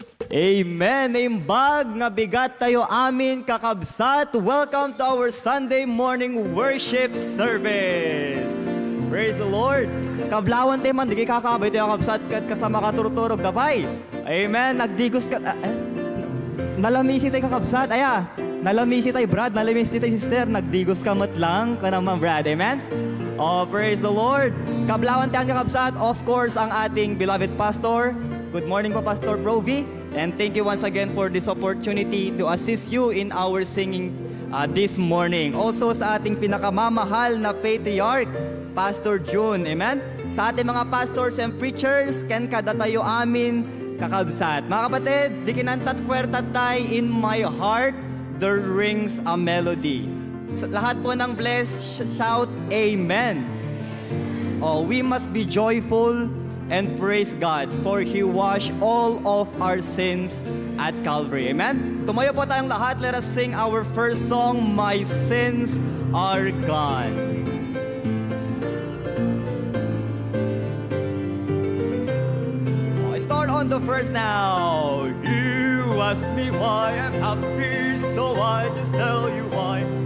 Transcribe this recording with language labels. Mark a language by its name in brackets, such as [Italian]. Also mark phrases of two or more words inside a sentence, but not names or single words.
[Iloko] Amen. Naimbag nga bigat tayo amin kakabsat. [English] Welcome to our Sunday morning worship service. Praise the Lord. [Iloko] Kablawan tayo man, di kay kakabay tayo kakabsat kat kasama katurturog dapay. Amen. Nagdigos ka. Nalamisi tayo kakabsat. Aya. Nalamisi tayo Brad. Nalamisi tayo sister. Nagdigos ka matlang ka naman Brad. Amen. [English] Oh, praise the Lord. [Iloko] Kablawan tayo kakabsat. [English] Of course, [Filipino] ang ating [English] beloved pastor. Good morning po, Pastor Provi. And thank you once again for this opportunity to assist you in our singing this morning. [Filipino] Also sa ating pinakamamahal na patriarch, Pastor June. Amen? Sa ating mga [English] pastors and preachers, [Iloko] ken kada tayo amin kakabsat. [Filipino] Mga kapatid, [Iloko] di kinantat kwertat tay [English] in my heart, there rings a melody. [Filipino] Sa lahat po ng bless, [English] shout Amen. Oh, we must be joyful and praise God for He washed all of our sins at Calvary. [Filipino] Amen? Tumayo po tayong lahat. [English] Let us sing our first song, My Sins Are Gone. I start on the first now. You ask me why I'm happy, so I just tell you why.